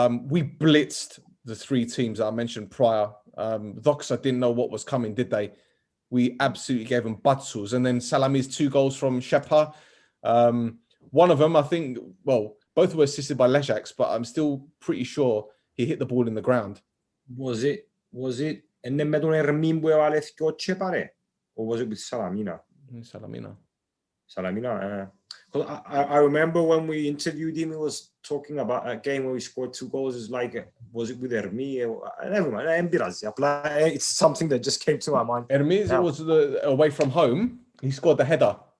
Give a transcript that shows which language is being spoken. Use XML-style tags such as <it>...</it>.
<en>We blitzed the three teams that I mentioned prior. Doxa didn't know what was coming, did they? We absolutely gave them butsus. And then Salamis, 2 goals from Shepa. One of them, I think, well, both were assisted by Lejax, but I'm still pretty sure he hit the ball in the ground. Was it? And then</en> <el>με τον Ερμήν που έβαλε δυο τσέπαρε?</el> <en>Or was it with Salamina? Salamina. I remember when we interviewed him, he was talking about a game where we scored 2 goals. It's like, was it with Hermí? Never mind. It's something that just came to my mind. Hermes, it was away from home. He scored the header.</en>